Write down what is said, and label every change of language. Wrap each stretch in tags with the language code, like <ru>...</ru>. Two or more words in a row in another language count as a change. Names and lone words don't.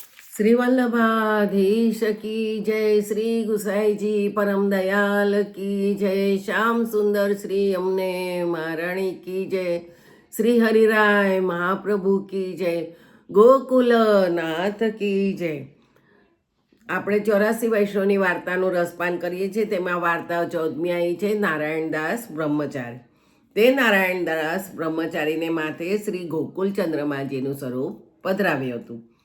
<hi>श्री वल्लभाधीश की जय, श्री गुसाई जी परम दयाल की जय, श्याम सुंदर श्री यमुने महाराणी की जय, श्री हरिराय महाप्रभु की जय, गोकुल नाथ की जय.</hi> <gu>આપણે 84 વૈષ્ણવની વાર્તાનું રસપાન કરીએ છીએ. તેમાં વાર્તા 14મી આવી છે નારાયણદાસ બ્રહ્મચારી. તે નારાયણદાસ બ્રહ્મચારીને માથે શ્રી ગોકુલચંદ્રમાજીનું સ્વરૂપ પધરાવ્યું હતું.</gu>